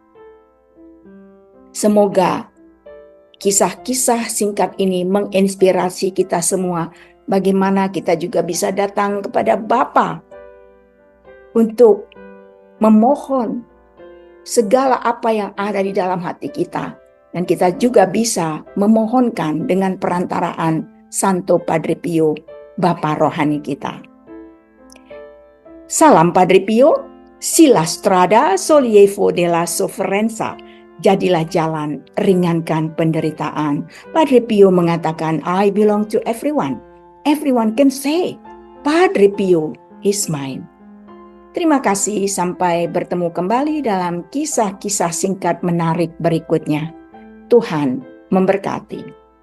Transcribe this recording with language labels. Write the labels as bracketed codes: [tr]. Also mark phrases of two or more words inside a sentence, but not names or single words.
[id] Semoga kisah-kisah singkat ini menginspirasi kita semua bagaimana kita juga bisa datang kepada Bapa untuk memohon segala apa yang ada di dalam hati kita. Dan kita juga bisa memohonkan dengan perantaraan Santo Padre Pio, Bapa rohani kita. [it] Salam Padre Pio, sila strada sollievo della sofferenza. [id] Jadilah jalan, ringankan penderitaan. Padre Pio mengatakan, [en] I belong to everyone. Everyone can say, Padre Pio is mine. [id] Terima kasih, sampai bertemu kembali dalam kisah-kisah singkat menarik berikutnya. Tuhan memberkati.